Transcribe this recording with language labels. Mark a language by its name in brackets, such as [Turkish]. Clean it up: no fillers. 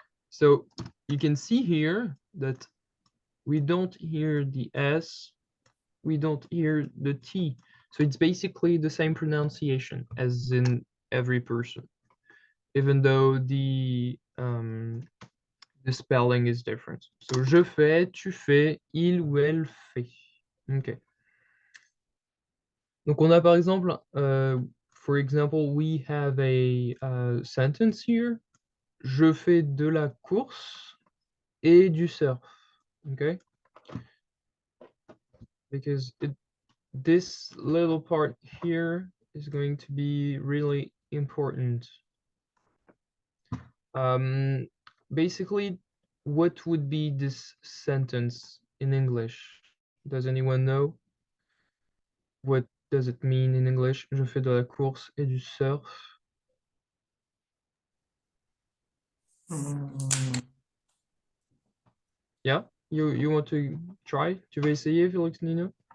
[English] So you can see here that we don't hear the S, we don't hear the T. So it's basically the same pronunciation as in every person, even though the spelling is different. [French] So je fais, tu fais, il ou elle fait. Okay. Donc on a par exemple, [English] for example, we have a sentence here. [French] Je fais de la course et du surf. [English] Okay. Because this little part here is going to be really important. Basically, what would be this sentence in English? Does anyone know? What does it mean in English? [French] Je fais de la course et du surf. Mm, [English] Yeah, you want to try? [French] Tu veux essayer, Félix Nino?